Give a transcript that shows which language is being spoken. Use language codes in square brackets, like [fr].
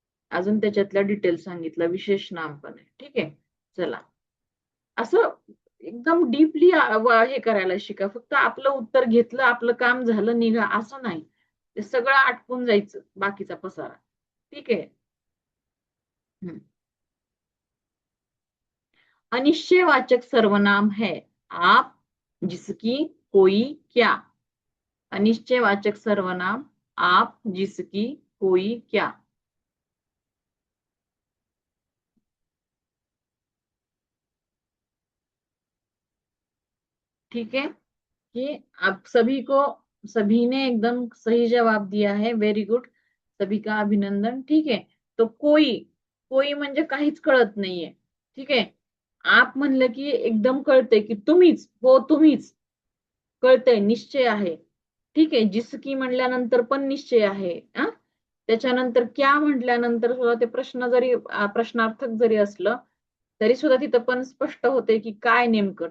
[mr] अजून त्याच्यातल्या डिटेल सांगितलं, विशेष नाम पण आहे. ठीक आहे, चला, असं एकदम डीपली हे करायला शिका. फक्त आपलं उत्तर घेतलं, आपलं काम झालं, निघा, असं नाही. ते सगळं आटपून जायचं, बाकीचा पसारा. ठीक आहे. [hi] अनिश्चयवाचक सर्वनाम है आप, जिसकी, कोई, क्या. अनिश्चयवाचक सर्वनाम आप, जिसकी, कोई, क्या. ठीक है, कि आप सभी ने एकदम सही जवाब दिया है. व्हेरी गुड, सभी का अभिनंदन. [mr] ठीक आहे, तो कोई, कोई म्हणजे काहीच कळत नाहीये. ठीक आहे, आप म्हणलं की एकदम कळतंय की तुम्हीच, हो तुम्हीच, कळतंय, निश्चय आहे. ठीक आहे, जिसकी म्हणल्यानंतर पण निश्चय आहे. त्याच्यानंतर क्या म्हटल्यानंतर सुद्धा ते प्रश्नार्थक जरी असलं तरी सुद्धा तिथं पण स्पष्ट होते की काय नेमकं.